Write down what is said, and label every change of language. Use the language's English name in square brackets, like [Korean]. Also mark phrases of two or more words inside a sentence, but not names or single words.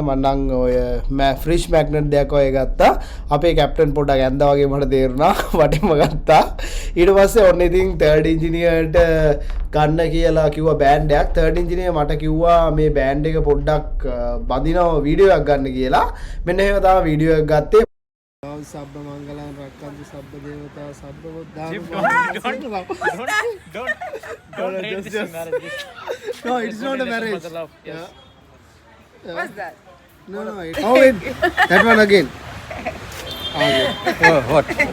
[Sinhala] මම නම් ඔය ෆ්‍රිජ් මැග්නට් දෙයක් ඔය ගත්තා. අපේ කැප්ටන් පොඩ්ඩක් ඇඳා වගේ මට තේරුණා. වටින්ම ගත්තා. ඊට පස්සේ ඔන්න ඉතින් 3rd ඉංජිනේරට ගන්න කියලා කිව්වා බෑන්ඩ් එකක්. 3rd ඉංජිනේර මට කිව්වා මේ බෑන්ඩ් එක පොඩ්ඩක් බඳිනවා වීඩියෝ එකක් ගන්න කියලා. මෙන්න එහෙම තමයි වීඩියෝ එක ගත්තේ. [Pali] සබ්බ මංගලං රක්කන්තු සබ්බ දේවතා සබ්බ බුද්ධාන [English] No, it's not a marriage. Yeah. What's that? No, that one again. Oh, what?